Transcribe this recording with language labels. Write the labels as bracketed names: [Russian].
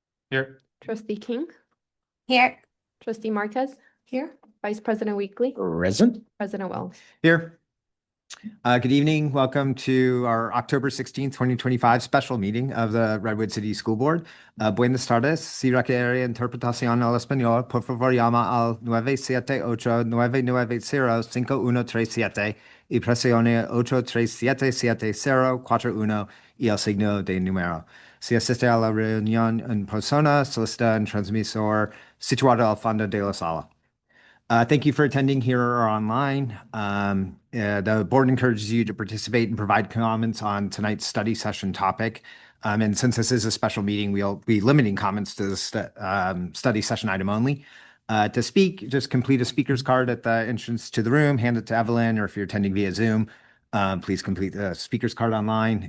[English] Here. Trustee King, Here. Trustee Marquez. Here. Vice President Weekly, Present. President Wells. Here. Good evening. Welcome to our October 16th, 2025 special meeting of the Redwood City School Board. [Spanish] Buenas tardes. Si requiere interpretación al español, por favor llama al 978-899-50-5137 y presione 837-704-1 y el signo de número. Si asiste a la reunión en persona, solicita un transmisor situado al fondo de la sala. [English] Thank you for attending here or online. The board encourages you to participate and provide comments on tonight's study session topic. And since this is a special meeting, we'll be limiting comments to the study session item only. To speak, just complete a speaker's card at the entrance to the room, hand it to Evelyn, or if you're attending via Zoom, please complete the speaker's card online.